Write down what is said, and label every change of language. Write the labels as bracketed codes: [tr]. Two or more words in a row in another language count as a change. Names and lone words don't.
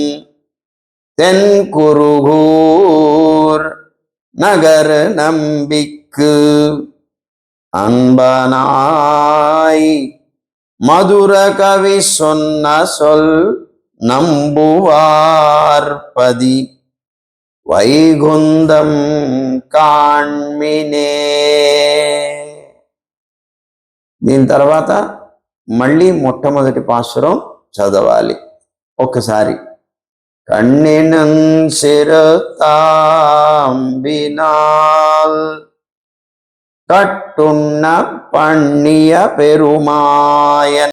[ta] தென்குருகூர் நகர் நம்பிக்கு அன்பனாய் மதுர கவி சொன்ன சொல் நம்புவார்பதி வைகுந்தம் காண்மினே. [te] దీని తర్వాత మళ్ళీ మొట్టమొదటి పాసురం చదవాలి ఒక్కసారి. [ta] கண்ணினும் சிறுதாம்பினால் கட்டுண்ண பண்ணிய பெருமாயன்